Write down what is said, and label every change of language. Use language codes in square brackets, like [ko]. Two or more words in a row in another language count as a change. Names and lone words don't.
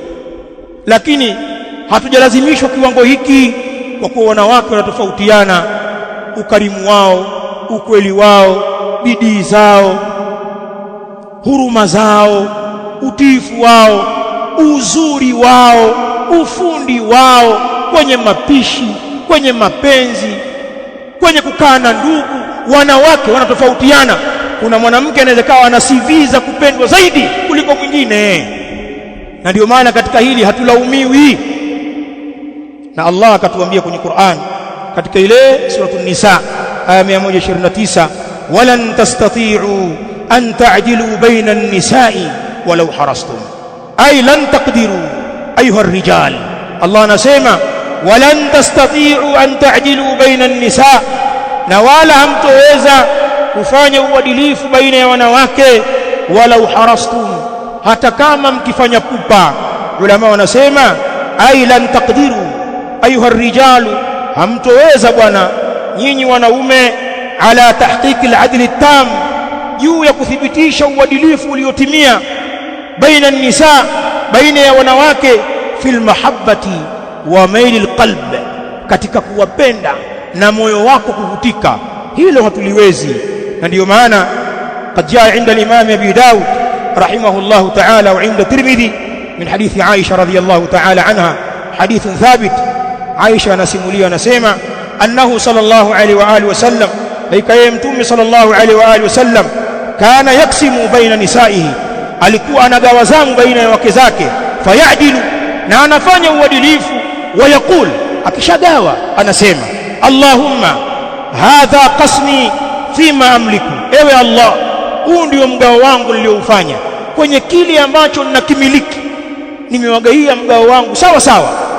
[sw] Lakini hatujalazimishwa kiwango hiki, kwa kuwa wanawake wanatofautiana, ukarimu wao, ukweli wao, bidii zao, huruma zao, utiifu wao, uzuri wao, ufundi wao kwenye mapishi, kwenye mapenzi, kwenye kukaa na ndugu. Wanawake wanatofautiana. Kuna mwanamke anaweza kawa ana CV za kupendwa zaidi kuliko mwingine, na ndio maana katika hili hatulaumiwi. Na Allah akatuambia kwenye Qur'an katika ile suratul Nisa aya 129, [ar] ولن تستطيعوا أن تعدلوا بين النساء ولو حرصتم أي لن تقدروا أيها الرجال. Allah anasema ولن تستطيعوا أن تعدلوا بين النساء', [sw] na wala hamtoweza kufanya uadilifu baina ya wanawake, [ar] ولو حرصتم, [sw] hata kama mkifanya pupa. Ulama wanasema [ar] أي لن تقدروا أيها الرجال, [sw] hamtoweza bwana nyinyi wanaume, [ar] على تحقيق العدل التام, [sw] juu ya kuthibitisha uadilifu uliotimia, [ar] بين النساء, [sw] baina ya wanawake, [ar] في المحبة وميل القلب, [sw] katika kuwapenda na moyo wako kuvutika. Hilo hatuliwezi. Na ndio maana [ar] قد جاء عند الإمام أبي داود رحمه الله تعالى وعند الترمذي من حديث عائشة رضي الله تعالى عنها حديث ثابت. [sw] Aisha anasimulia, anasema [ar] أنه صلى الله عليه وعلى آله وسلم, [sw] laika yeye mtume [ar] صلى الله عليه وعلى آله وسلم, كان يقسم بين نسائه, [sw] alikuwa anagawa zamu baina ya wake zake, fayadilu, na anafanya uadilifu, [ar] ويقول, [sw] akishagawa anasema [ar] اللهم هذا قسمي فيما أملك, [sw] ewe Allah, huu ndio mgao wangu nilioufanya kwenye kile ambacho ninakimiliki, nimewagaia mgao wangu sawa sawa.